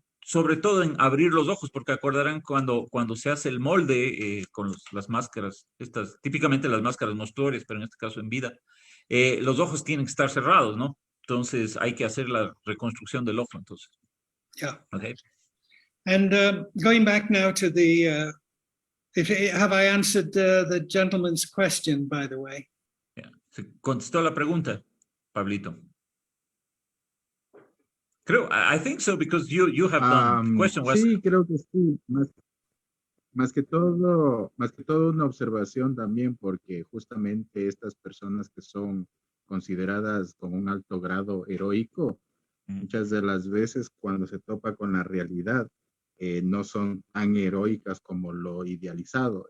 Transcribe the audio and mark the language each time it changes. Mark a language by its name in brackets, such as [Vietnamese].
[Spanish] sobre todo en abrir los ojos, porque acordarán cuando se hace el molde con las máscaras, estas, típicamente las máscaras monstruorias, pero en este caso en vida, los ojos tienen que estar cerrados, ¿no? Entonces hay que hacer la reconstrucción del ojo, entonces. [English] Yeah. Okay. And going back now to the, have I answered the gentleman's question, by the way? Yeah. [Spanish] ¿Se contestó la pregunta, Pablito? [English] Creo, I think so, because you have done, the question was... [Spanish] Sí, creo que sí. Más que todo una observación también, porque justamente estas personas que son consideradas con un alto grado heroico, muchas de las veces cuando se topa con la realidad, no son tan heroicas como lo idealizado.